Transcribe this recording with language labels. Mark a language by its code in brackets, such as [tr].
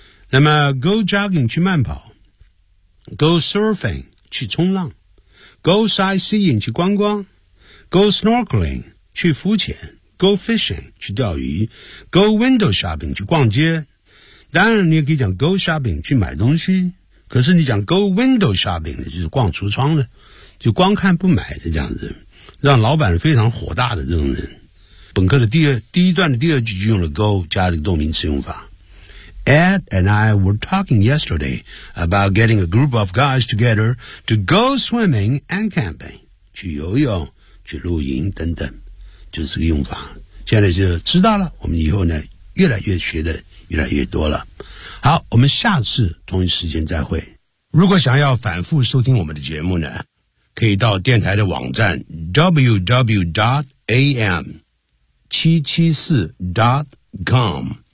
[zh] 那么 [en] Go jogging [zh] 去慢跑 ， [en] Go surfing [zh] 去冲浪 ， [en] Go sightseeing [zh] 去观光 ， [en] Go snorkeling [zh] 去浮潜 ， [en] Go fishing [zh] 去钓鱼 ， [en] Go window shopping [zh] 去逛街。当然，你也可以讲 [en] Go shopping [zh] 去买东西，可是你讲 [en] Go window shopping [zh] 就是逛橱窗的，就光看不买的这样子。让老板非常火大的这种人。本课的第一段的第二句就用了 go 加了动名词用法。 [en] Ed and I were talking yesterday about getting a group of guys together to go swimming and camping， [zh] 去游泳去露营等等，就是这个用法。现在就知道了，我们以后呢越来越学的越来越多了。好，我们下次同一时间再会。如果想要反复收听我们的节目呢，可以到电台的网站 www.am774.com。